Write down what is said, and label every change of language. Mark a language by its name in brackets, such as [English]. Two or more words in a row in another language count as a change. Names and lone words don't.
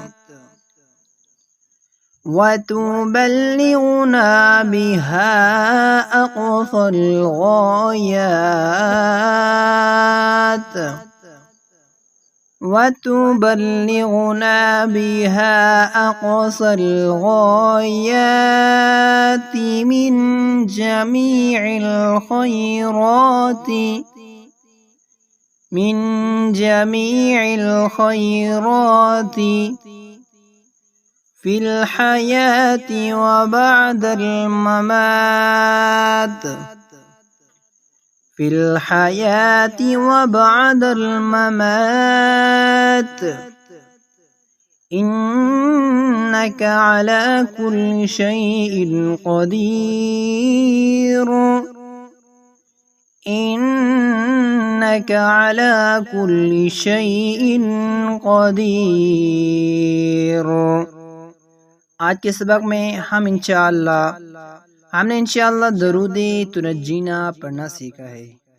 [Arabic] وتبلغنا بها أقصى الغايات وتبلغنا بها أقصى الغايات من جميع الخيرات في الحياة وبعد الممات. في الحياة وبعد الممات إنك على كل شيء قدير. إنك على كل شيء قدير. [Hindi] आज के सबक में हमने इंशाअल्लाह दरूद तुनज्जीना पढ़ना सीखा है।